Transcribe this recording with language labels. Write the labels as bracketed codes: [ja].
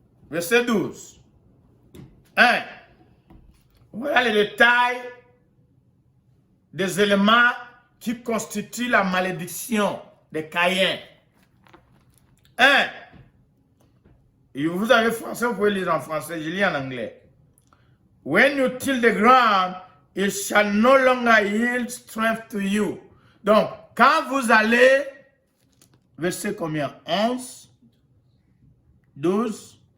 [fr] Verset 12. 1. Voilà les détails des éléments qui constituent la malédiction de Caïn. 1. Et vous avez français, vous pouvez lire en français, je lis en anglais. [en] When you till the ground, it shall no longer yield strength to you. [fr] Donc, quand vous allez, verset combien? 11, 12.